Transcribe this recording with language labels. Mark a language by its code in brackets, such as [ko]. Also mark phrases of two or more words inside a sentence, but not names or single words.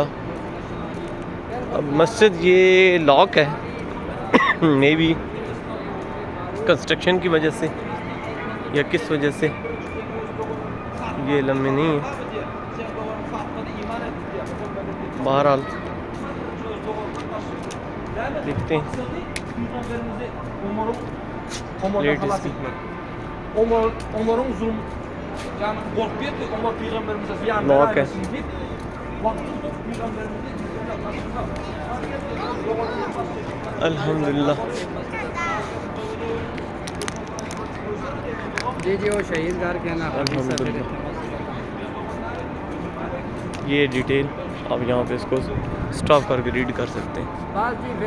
[ur] اب مسجد یہ لاک ہے [en] maybe construction [ur] کی وجہ سے یا کس وجہ سے یہ لمبے نہیں ہے، بہرحال دیکھتے ہیں پلیٹ اس کی [tr] Umar'ın zulüm yani korkuyor ki Umar peygamberimize ziyan [ur] لاک ہے۔ [tr] vermesin deyip vakti tutup peygamberimize [ur] الحمدللہ جی وہ شہید گھر کے نا الحمدللہ یہ ڈیٹیل آپ یہاں پہ اس کو سٹاپ کر کے ریڈ کر سکتے ہیں۔